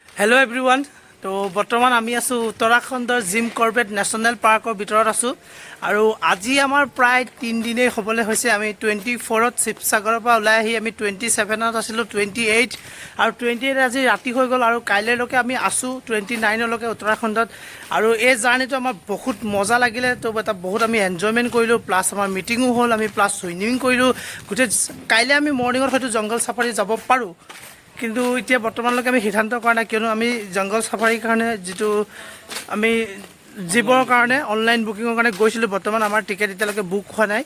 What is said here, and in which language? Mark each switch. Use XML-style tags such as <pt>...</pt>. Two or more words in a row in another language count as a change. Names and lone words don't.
<en>Hello everyone.</en> <as>তো বৰ্তমান আমি আছো উত্তৰাখণ্ডৰ জিম কৰ্বেট নেশনেল পাৰ্কৰ ভিতৰত আছো আৰু আজি আমাৰ প্ৰায় 3 দিনে হ'বলৈ হৈছে। আমি 24 শিৱসাগৰ পৰা ওলাই আহি আমি 27 आसिलो 28 আৰু 28 আজি ৰাতি হৈ গল আৰু কাইলে লকে আমি আসু 29 লকে उत्तराखंडत। আৰু এই জাৰ্নিটো আমাৰ বহুত মজা লাগিলে। তো এটা বহুত আমি এনজয়মেন্ট কৰিলো, প্লাস আমাৰ মিটিংও হল, আমি প্লাস সুইমিং কৰিলো গুটে। কাইলে আমি মৰ্নিংত হয়তো জংগল সাফাৰি যাব পাৰো, কিন্তু এতিয়া বৰ্তমানলৈকে আমি সিদ্ধান্ত কৰা নাই, কিয়নো আমি জংগল সাফাৰীৰ কাৰণে যিটো আমি জীবৰ কাৰণে</as> <en>online booking</en> <as>কাৰণে গৈছিলোঁ, বৰ্তমান আমাৰ টিকেট এতিয়ালৈকে বুক হোৱা নাই।</as>